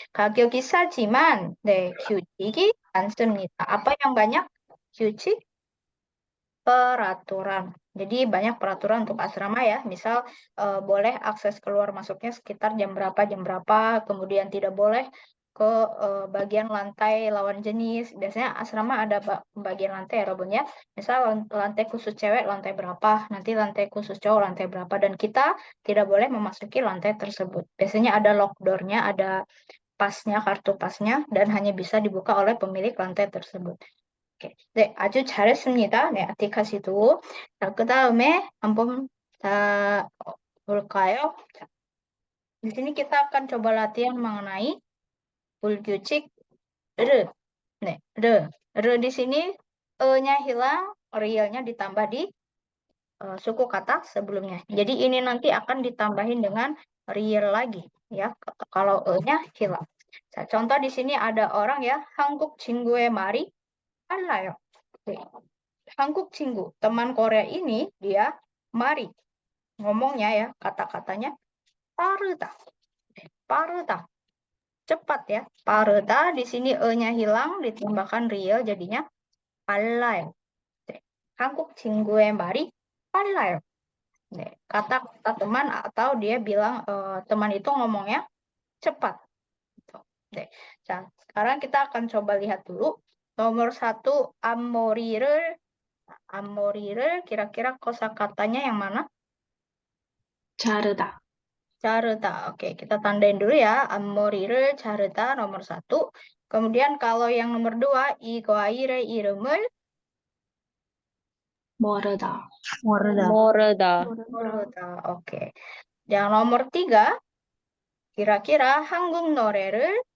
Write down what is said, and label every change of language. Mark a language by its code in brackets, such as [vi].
[ko] 가격이 싸지만 네, 규칙이 많습니다. [id] Apa yang banyak? 규칙, peraturan. Jadi banyak peraturan untuk asrama ya. Misal boleh akses keluar masuknya sekitar jam berapa, kemudian tidak boleh ke bagian lantai lawan jenis. Biasanya asrama ada bagian lantai ya, Robun ya. Misal lantai khusus cewek lantai berapa, nanti lantai khusus cowok lantai berapa, dan kita tidak boleh memasuki lantai tersebut. Biasanya ada lock door-nya, ada pasnya, kartu pasnya, dan hanya bisa dibuka oleh pemilik lantai tersebut. [ko] 오케이. 네, 아주 잘했습니다. 네, 아티카시도. 자, 그 다음에 한번 볼까요? [id] 자, di sini kita akan coba latihan mengenai 불규칙 르. [ko] 네, 르. [id] 르 di sini e-nya hilang, realnya ditambah di suku kata sebelumnya. Jadi ini nanti akan ditambahin dengan real lagi ya kalau e-nya hilang. 자, contoh di sini ada orang ya, [ko] 한국 친구의 말이 빨라요. [id] 한국 친구, teman Korea ini dia mari ngomongnya ya, kata-katanya 빠르다. 빠르다. Cepat ya. 빠르다 di sini e-nya hilang ditambahkan real jadinya 빨라요. [ko] 한국 친구의 말이 빨라요. [id] Kata-kata teman atau dia bilang teman itu ngomongnya cepat. 자, sekarang kita akan coba lihat dulu. Nomor 1, 앞머리를 kira-kira kosakatanya yang mana? [ko] 자르다. [id] 자르다. Oke, kita tandain dulu ya. [ko] 앞머리를 자르다 nomor 1. [id] Kemudian kalau yang nomor 2, [ko] 이 과일의 이름을 모르다. 모르다. [id] Oke. Yang nomor 3, kira-kira [ko] 한국 노래를